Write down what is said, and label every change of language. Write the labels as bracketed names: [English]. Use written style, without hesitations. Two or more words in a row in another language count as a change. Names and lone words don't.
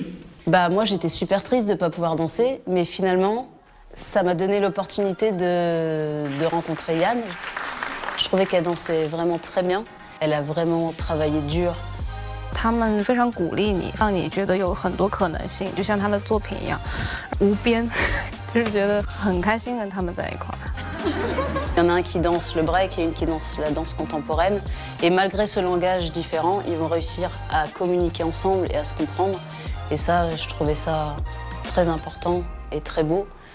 [French] Bah moi j'étais super triste de ne pas pouvoir danser, mais finalement ça m'a donné l'opportunité de rencontrer Yann. Je trouvais qu'elle dansait vraiment très bien. Elle a vraiment travaillé dur. [Chinese] 他们非常鼓励你，让你觉得有很多可能性，就像他的作品一样，无边，就是觉得很开心跟他们在一块儿。 [French] Il y en a un qui danse le break et une qui danse la danse contemporaine. Et malgré ce langage différent, ils vont réussir à communiquer ensemble et à se comprendre. Et ça, je trouvais ça très important et très beau.